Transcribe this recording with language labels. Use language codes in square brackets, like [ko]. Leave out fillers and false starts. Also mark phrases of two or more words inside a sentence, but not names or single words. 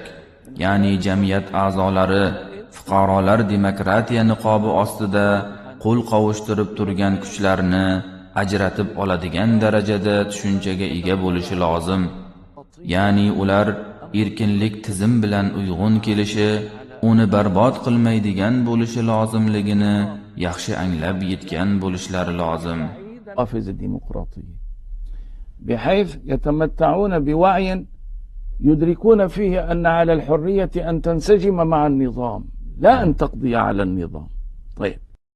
[uz] Ya'ni jamiyat a'zolari, fuqarolar demokratiya niqobi ostida qo'l qovushtirib turgan kuchlarni ajratib oladigan darajada tushunchaga ega bo'lishi lozim. Ya'ni ular erkinlik tizim bilan uyg'un kelishi, uni barbod qilmaydigan bo'lishi lozimligini yaxshi anglab yetgan bo'lishlari lozim. [ar] حافز الديمقراطية بحيث يتمتعون بوعي يدركون فيه أن على الحرية أن تنسجم مع النظام لا أن تقضي على النظام. طيب